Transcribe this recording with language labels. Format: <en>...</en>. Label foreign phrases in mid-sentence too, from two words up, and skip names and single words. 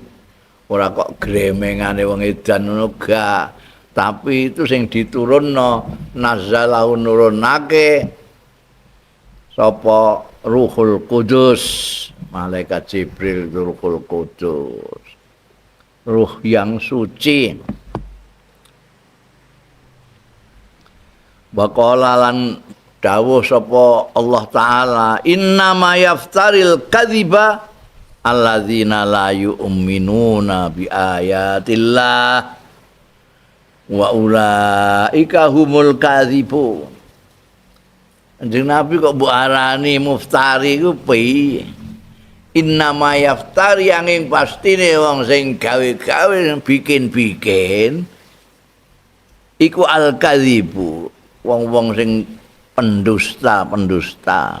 <jv>Ora kok gremengane wong edan ngono gak,</jv> <id>tapi itu</id> <jv>sing diturunno nazzalahu nurunake sapa Ruhul Qudus, malaikat Jibril, Ruhul Qudus,</jv> <id>ruh yang suci.</id> <ar>Baqala</ar> <jv>lan dawuh sapa</jv> <ar>الله تعالى إنما يفتري الكذب الذين لا يؤمنون بآيات الله وأولئك هم الكاذبون.</ar> <jv>Kanjeng Nabi kok mbok arani muftari ku piye?</jv> <ar>إنما يفتري</ar> <jv>angin pastine wong sing gawe-gawe bikin-bikin iku al-kadzibu, wong-wong sing pendusta.</jv>